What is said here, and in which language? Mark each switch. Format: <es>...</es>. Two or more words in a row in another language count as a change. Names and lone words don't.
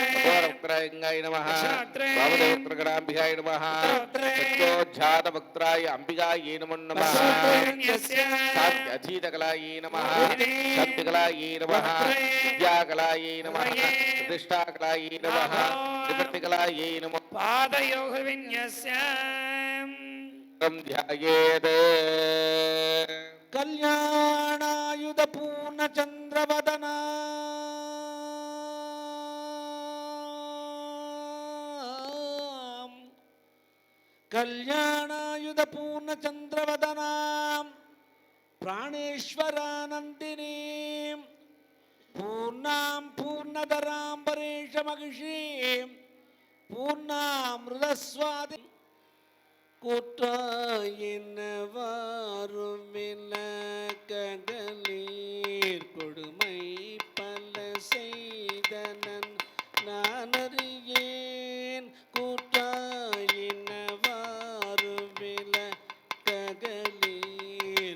<sa>ಅಘೋರವಕ್ರಾಯ ಗಂಗಾಯ ನಮಃ ವಕ್ತ್ರೇ ವಾಮದೇವಮೃತಗಣಾಂಬಿಕಾಯ ನಮಃ ವಕ್ತ್ರೇ ಸತ್ಯೋಜ್ಜಾತವಕ್ರಾಯ ಅಂಬಿಕಾಯೈ ನಮೋ ನಮಃ ಪಶುವಿನ್ಯಸ್ಯ ಶಾಂತಿ ಅಧೀತಕಲಾಯೈ ನಮಃ ಮೂರ್ತಿನೇ ಶಾಂತಿಕಲಾಯೈ ನಮಃ ವಕ್ತ್ರೇ ವಿದ್ಯಾಕಲಾಯೈ ನಮಃ ಹೃದಯೇ ಪ್ರತಿಷ್ಠಾಕಲಾಯೈ ನಮಃ ನಿವೃತ್ತಿಕಲಾಯೈ ನಮಃ ಪಾದಯೋಗವಿನ್ಯಸ್ಯ ಧ್ಯಾಯೇತ್ ಕಲ್ಯಾಣಾಯುಧ ಪೂರ್ಣ ಚಂದ್ರವದನ ಕಲ್ಯಾಣಾಯುಧ ಪೂರ್ಣ ಚಂದ್ರವದನ ಪ್ರಾಣೇಶ್ವರಾನಂದಿನಿ ಪೂರ್ಣಾಂ ಪೂರ್ಣಧರಾಂ ಪರೇಶ ಮಹಿಷಿ ಪೂರ್ಣಾಮೃತಸ್ವಾದಿ</sa> <ta>குற்றாயினவாறு விளக்கடலீர் கொடுமை பல செய்தனன் நான் அறியேன் குற்றாயினவாறு விளக்கடலீர்</ta>